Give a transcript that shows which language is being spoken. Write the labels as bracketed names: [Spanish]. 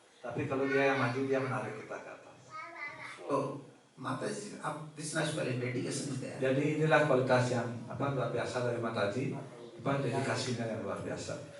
[Indonesian] Tapi kalau dia yang maju, dia menarik kita ke atas. [English] So, Mataji, this natural dedication is there. [Indonesian] Jadi inilah kualitas yang luar biasa dari Mataji, dedikasinya yang luar biasa.